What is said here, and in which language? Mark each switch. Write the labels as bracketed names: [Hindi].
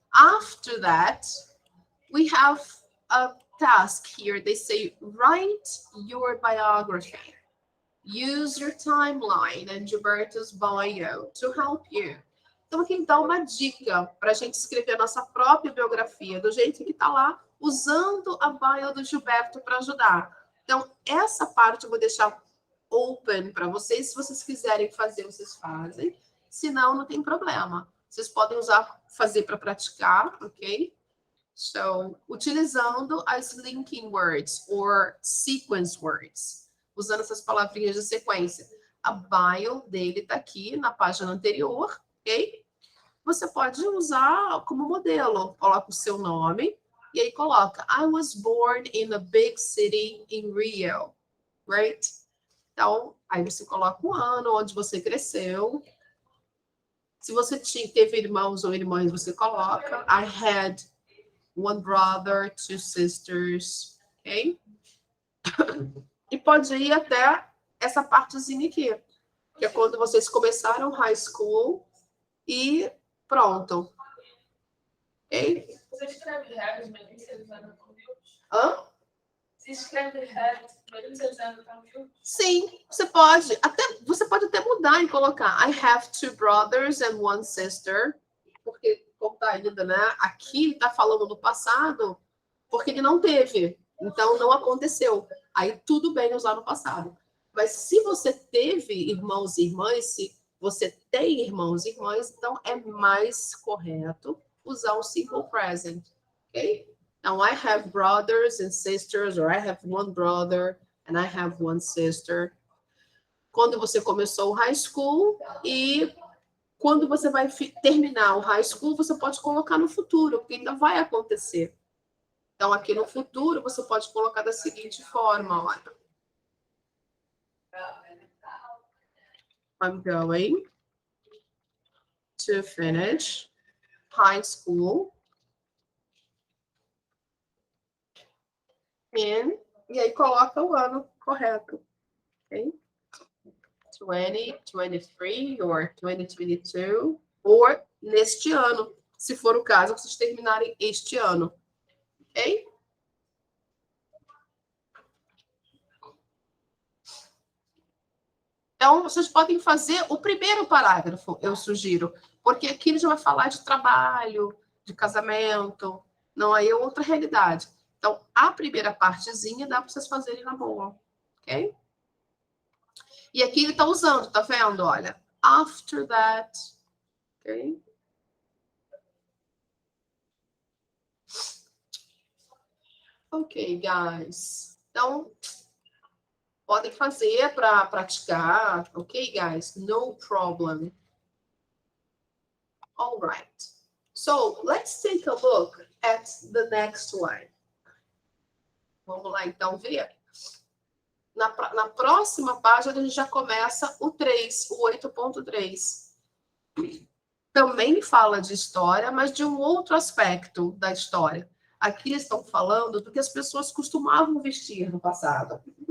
[English] After that, we have a task here. They say, write your biography. Use your timeline and Gilberto's bio to help you. [Portuguese] Então, aqui dá uma dica para a gente escrever a nossa própria biografia, do jeito que está lá, usando a bio do Gilberto para ajudar. Então, essa parte eu vou deixar open para vocês. Se vocês quiserem fazer, vocês fazem. Se não, não tem problema. Vocês podem usar, fazer para praticar, ok? So, utilizando as [English] linking words or sequence words, [Portuguese] usando essas palavrinhas de sequência. A bio dele está aqui na página anterior, ok? Você pode usar como modelo. Coloca o seu nome e aí coloca [English] I was born in a big city in Rio, right? [Portuguese] Então, aí você coloca o ano onde você cresceu. Se você teve irmãos ou irmãs, você coloca [English] I had one brother, two sisters, [Portuguese] ok? E pode ir até essa partezinha aqui, que é quando vocês começaram high school e pronto. Ok? Você escreve reais, mesmo se eles andam com views? Hã? Você escreve reais, mesmo se eles andam com views? Sim, você pode até mudar e colocar [English] I have two brothers and one sister, [Portuguese] porque como tá ainda, né? Aqui tá falando do passado, porque ele não teve, então não aconteceu. Aí tudo bem usar no passado. Mas se você teve irmãos e irmãs, se você tem irmãos e irmãs, então é mais correto usar o simple present, ok? Então, [English] I have brothers and sisters, or I have one brother and I have one sister. [Portuguese] Quando você começou o high school e quando você vai terminar o high school, você pode colocar no futuro, porque ainda vai acontecer. Então, aqui no futuro, você pode colocar da seguinte forma, olha. [English] I'm going to finish high school in... [Portuguese] E aí coloca o ano correto, ok? 2023 or 2022, ou neste ano, se for o caso, vocês terminarem este ano, ok? Então, vocês podem fazer o primeiro parágrafo, eu sugiro, porque aqui ele já vai falar de trabalho, de casamento, não, aí é outra realidade. Então, a primeira partezinha dá para vocês fazerem na boa, ok? E aqui ele está usando, tá vendo? Olha, [English] after that, [Portuguese] ok? Ok, guys. Então, podem fazer para praticar, ok, guys? [English] No problem. All right. So, let's take a look at the next one. [Portuguese] Vamos lá, então, ver. Na próxima página, a gente já começa o 3, o 8.3. Também fala de história, mas de um outro aspecto da história. Aqui eles estão falando do que as pessoas costumavam vestir no passado.